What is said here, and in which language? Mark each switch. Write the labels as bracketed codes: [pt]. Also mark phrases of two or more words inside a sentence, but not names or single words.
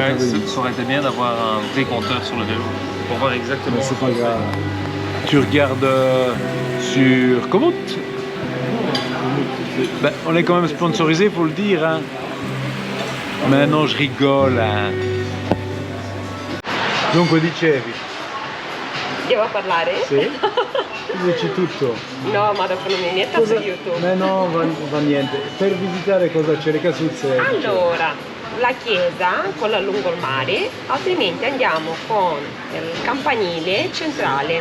[fr] Ouais, revenu. ça aurait été bien d'avoir un vrai compteur sur le vélo pour voir exactement. Mais c'est pas grave. Tu regardes sur Komoot. Ben, on est quand même sponsorisé, faut le dire. Hein. Mais non, je rigole. Hein. [it] Dunque dicevi? Devo parlare? Sì? Tu dici tutto. No, ma dopo non mi metto su YouTube. Ma no, va niente. Per visitare cosa c'è? Le casuzze. Allora, la chiesa con la lungomare, altrimenti andiamo con il campanile centrale.